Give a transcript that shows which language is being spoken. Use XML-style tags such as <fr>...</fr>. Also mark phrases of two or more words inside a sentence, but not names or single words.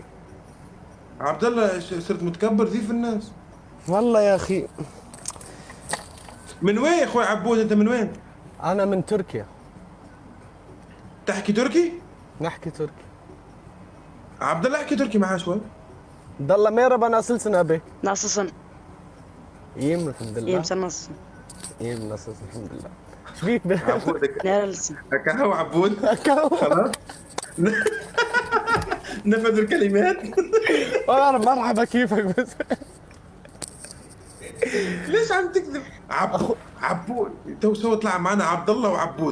<ar>عبد الله صرت متكبر ذي في الناس. والله يا اخي. من وين يا اخوي عبود، انت من وين؟ انا من تركيا. تحكي تركي؟ نحكي تركي. عبد الله احكي تركي معاه شوي.</ar> <tr>Dalla merhaba, nasılsın abi? Nasılsın? İyiyim elhamdülillah. İyiyim, sen nasılsın? İyiyim nasılsın elhamdülillah.</tr> <ar>شبيك بيه؟ عبودك.</ar> <tr>Nerelisin?</tr> <ar>كهو عبود. خلاص. نفذ الكلمات. انا مرحبا كيفك بس. ليش عم تكذب؟ عبود تو سوا طلع معنا عبد الله وعبود.</ar>